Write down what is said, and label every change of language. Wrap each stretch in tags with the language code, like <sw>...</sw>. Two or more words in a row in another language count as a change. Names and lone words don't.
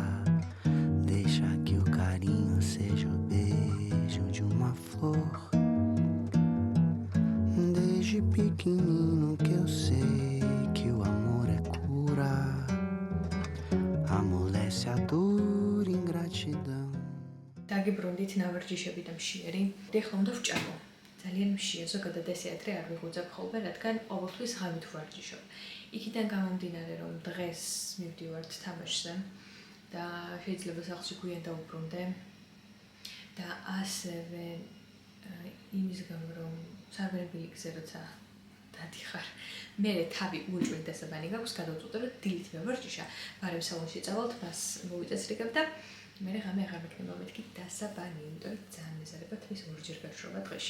<pt>Deixa que o carinho seja o beijo de uma flor. Desde pequenino que eu sei que o amor é cura. Amolece a dor, ingratidão.</pt> <ka>დაგიბრუნდით ნავარჯიშები და მშიერი. ეხლა უნდა ვჭამო. ძალიან მშია, ზოგადად ესე ადრე არ ვიღუძებ ხოლმე, რადგან ყოველთვის ღამით ვარჯიშობ. იქიდან გამომდინარე, რომ დღეს მივდივართ თამაშზე და შეიძლება სახლში გვიან დავუბრუნდე და ასევე იმის გამო, რომ სარბენბილი გზა როცა დადიხარ, მე თავი უეჭველი დასაბანი გაქვს, გადავწყვიტე, რომ დილით მევარჯიშა, მაგრამ სალონში წავალთ, მას მოვიწესრიგებ და მე ღამე აღარ მექნება მეთქი დასაბანი, იმიტომ რომ ძალიან მეზარება თვის ორჯერ გაშვება დღეში.</ka>